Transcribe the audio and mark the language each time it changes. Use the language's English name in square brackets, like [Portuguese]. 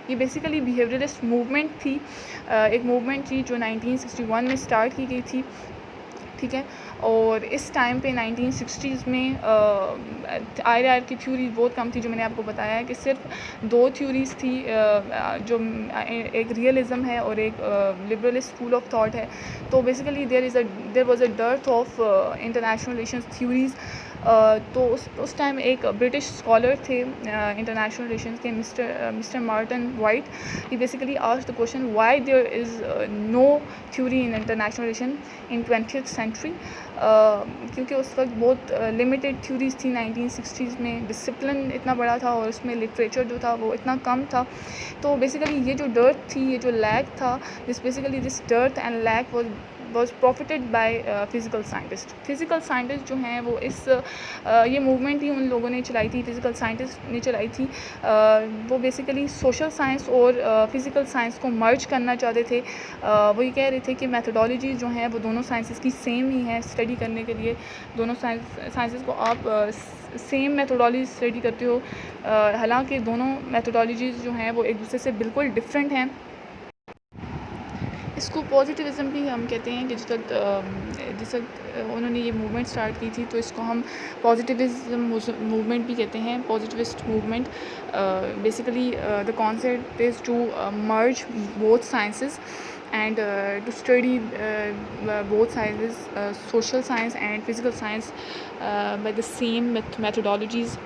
[Urdu] یہ basically بیہیویئرلسٹ movement تھی، ایک موومنٹ تھی جو 1961 میں اسٹارٹ کی گئی تھی، ٹھیک ہے. اور اس ٹائم پہ 1960s میں آر کی تھیوری بہت کم تھی، جو میں نے آپ کو بتایا ہے کہ صرف 2 تھیوریز تھی، جو ایک ریئلزم ہے اور ایک لبرلسٹ اسکول آف تھاٹ ہے. [English] تو basically there was a dearth of international relations theories. [Urdu] تو اس ٹائم ایک برٹش اسکالر تھے انٹرنیشنل ریلیشنز کے، mister Martin white. [English] He basically asked the question why there is no theory in international relation in 20th century. [Urdu] کیونکہ اس وقت بہت limited theories تھی 1960s میں، discipline اتنا بڑا تھا اور اس میں لٹریچر جو تھا وہ اتنا کم تھا. تو بیسیکلی یہ جو ڈرتھ تھی، یہ جو لیک تھا، [English] This dearth and lack was was profited by physical scientist. [Urdu] Physical scientist جو ہیں وہ یہ موومنٹ ہی ان لوگوں نے چلائی تھی, فزیکل سائنٹسٹ نے چلائی تھی. وہ بیسیکلی سوشل سائنس اور فزیکل سائنس کو مرج کرنا چاہتے تھے. وہ یہ کہہ رہے تھے کہ میتھڈالوجیز جو ہیں وہ دونوں سائنسز کی سیم ہی ہیں اسٹڈی کرنے کے لیے. دونوں سائنسز کو آپ سیم میتھڈالوجی اسٹڈی کرتے ہو, حالانکہ دونوں میتھڈالوجیز جو ہیں وہ ایک دوسرے سے بالکل ڈفرینٹ ہیں. اس کو پازیٹیوزم بھی ہم کہتے ہیں کہ جس وقت انہوں نے یہ موومنٹ اسٹارٹ کی تھی تو اس کو ہم پازیٹیوزم موومنٹ بھی کہتے ہیں, positivist movement. [English] Basically the concept is to merge both sciences and to study both sciences, social science and physical science by the same methodologies.